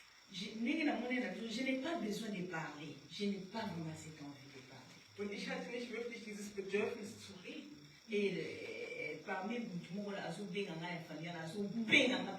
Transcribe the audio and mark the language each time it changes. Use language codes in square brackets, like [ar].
[fr] Je n'ai pas besoin de parler. Je n'ai pas vraiment cette envie de parler. [de] Und ich hatte nicht wirklich dieses Bedürfnis zu reden. [fr] Et parmi tout le monde, il y a une famille, il y a